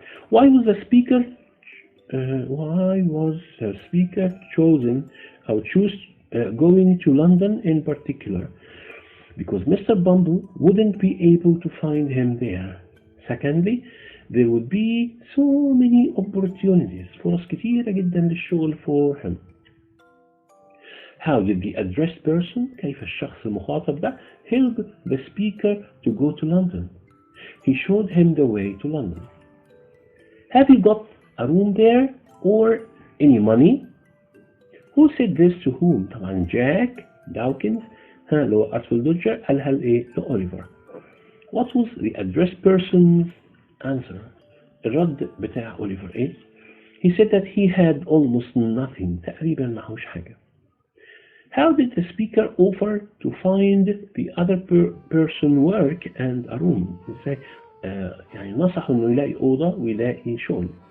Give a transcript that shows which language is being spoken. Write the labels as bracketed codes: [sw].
[en] Why was the speaker chosen or choose going to London in particular? Because Mr. Bumble wouldn't be able to find him there. Secondly, there would be so many opportunities. [ar] فرص كتيرة جدا للشغل [en] for him. How did the addressed person, [ar] كيف الشخص المخاطب ده, [en] help the speaker to go to London? He showed him the way to London. Have you got a room there or any money? Who said this to whom? [ar] طبعا Jack Dawkins اللي هو Artful Dodger قالها لإيه؟ لأوليفر. [en] What was the addressed person's answer? [ar] الرد بتاع أوليفر إيه؟ [en] He said that he had almost nothing. [ar] تقريبا معهوش حاجة. [en] How did the speaker offer to find the other person work and a room؟ [ar] ازاي يعني نصحه انه يلاقي اوضه ويلاقي شغل.